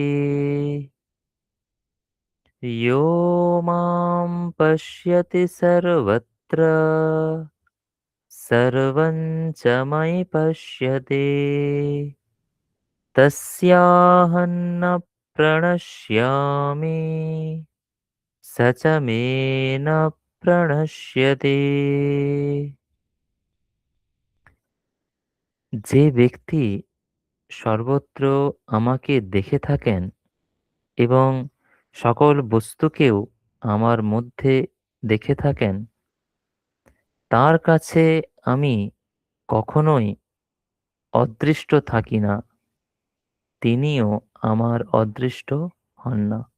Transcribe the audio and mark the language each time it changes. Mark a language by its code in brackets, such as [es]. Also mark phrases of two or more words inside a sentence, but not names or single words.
[sa] यो मां पश्यति सर्वत्र सर्वं च मयि पश्यति तस्याहं न प्रणश्यामि स च मे न प्रणश्यति। [bn] যে ব্যক্তি সর্বত্র আমাকে দেখে থাকেন এবং সকল বস্তুকেও আমার মধ্যে দেখে থাকেন, তার কাছে আমি কখনোই অদৃষ্ট থাকি না, তিনিও আমার অদৃষ্ট হন না।